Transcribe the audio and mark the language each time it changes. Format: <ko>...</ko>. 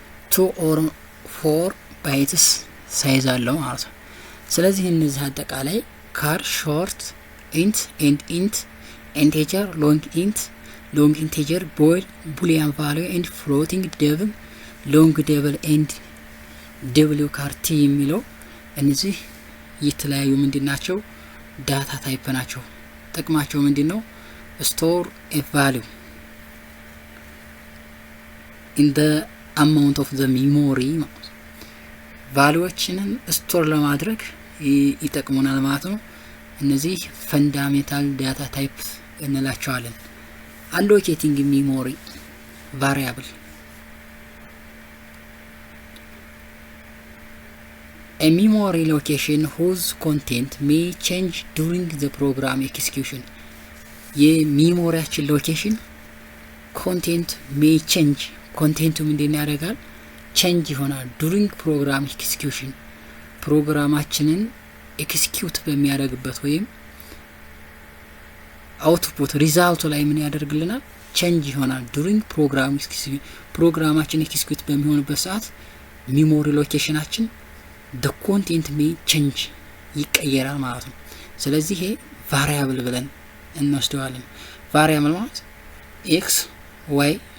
<am>2 or 4 ባይትስ ሳይዝ አለው ማለት ነው። ስለዚህ እነዚህ አጠቃላይ ካር ሾርት ኢንት ኤንድ ኢንት ኢንቲጀር ሎንግ ኢንት ሎንግ ኢንቲጀር ቡሊያን ቫልዩ ኤንድ ፍሎቲንግ ደብል ሎንግ ደብል ኤንድ ደብሊው ካርቲ የሚለው እነዚህ የተለያዩ ምንድናቸው? ዳታ ታይፕ ናቸው። ጥቅማቸው ምንድነው? ስቶር ኤ ቫልዩ</am> <en>in the amount of the memory</en> <am>ቫልዩዎችን ስቶር ለማድረግ ይጠቅሙናል ማለት ነው። እነዚህ ፈንዳሜንታል ዳታ ታይፕ እንላቸዋለን።</am> <en>allocating memory variable a memory location whose content may change during the program execution</en> <am>የሚሞሪያችን ሎኬሽን ኮንቴንት</am> <en>may change</en> <am>ኮንቴንቱ ምንድን ያደርጋል? ቼንጅ ይሆናል ዱሪንግ ፕሮግራም ኤክስኪዩሽን ፕሮግራማችንን ኤክስኪዩት በሚያደርግበት ወይም አውትፑት ሪዛልቱ ላይ ምን ያደርግልናል? ቼንጅ ይሆናል ዱሪንግ ፕሮግራም ኤክስኪዩሽን ፕሮግራማችን ኤክስኪዩት በሚሆንበት ሰዓት ሚሞሪ ሎኬሽናችን</am> <en>the content may change</en> <am>ይቀየራል ማለት ነው። ስለዚህ ይሄ ቫሪያብል ብለን እንወስደዋለን። ቫሪያብል ማለት ኤክስ ዋይ</am>